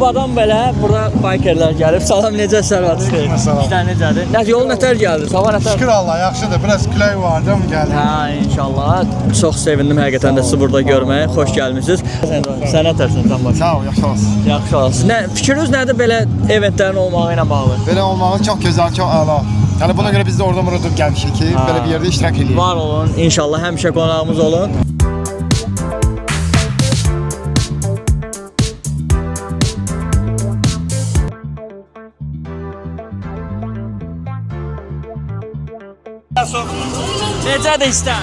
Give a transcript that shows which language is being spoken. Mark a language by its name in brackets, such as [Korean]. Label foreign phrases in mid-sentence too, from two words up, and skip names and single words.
[Azerbaijani] Kubadan belə burada bikerlər gəlib. Salam, necə sərvat xeyir? Salam. İşlər necədir? Yol nətər gəldi? Sabah nətər? Şükür Allah, yaxşıdır. [Turkish] Biraz külək vardı ama geldi. [Azerbaijani] Hə, inşallah. Çox sevindim həqiqətən də sizi burada görməyə. Xoş gəlmisiniz. Sən nətərsən sən bax? Sağ ol, yaxşı olsun. Yaxşı olasın. Fikriniz nədir belə eventlərin olmağı ilə bağlı? [Turkish] Böyle olmağı çok güzel, çok ala. Yani buna göre biz de orada burada gelmişik ki, böyle bir yerde iştirak edelim. [Azerbaijani] Var olun. İnşallah həmişə qonağımız olun. Necədir istər?